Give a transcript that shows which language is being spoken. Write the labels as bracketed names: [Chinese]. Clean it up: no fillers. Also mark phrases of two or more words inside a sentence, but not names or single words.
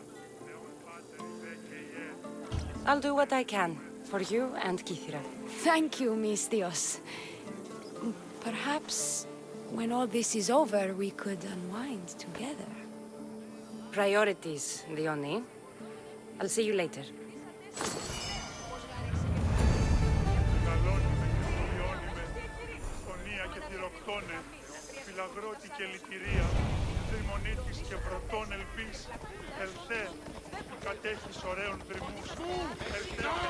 [English] I'll do what I can, for you and Kythera. Thank you, Mistios. Perhaps, when all this is over, we could unwind together. Priorities, Diona. I'll see you later. [Greek] Φυλαγρώτη και λυτηρία, δρυμονίτης και βρωτών ελπίς, ελθέ, που κατέχεις ωραίων δρυμούς, ελθέ.